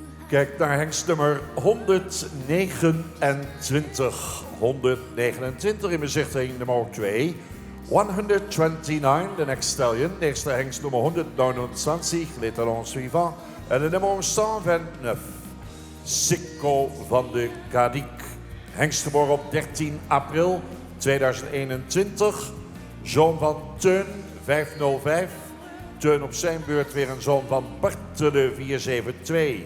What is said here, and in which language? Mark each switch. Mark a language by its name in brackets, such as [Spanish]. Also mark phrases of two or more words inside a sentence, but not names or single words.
[Dutch] Kijk naar hengst nummer 129. 129 in bezichtiging nummer 2. 129, de [English] next stallion. [Dutch] De eerste hengst nummer 129, [French] les talons suivants. [Dutch] En de nummer 129, Sikko van de Kadik. Hengst geboren op 13 april 2021. Zoon van Teun, 505. Teun op zijn beurt weer een zoon van Bartele, 472.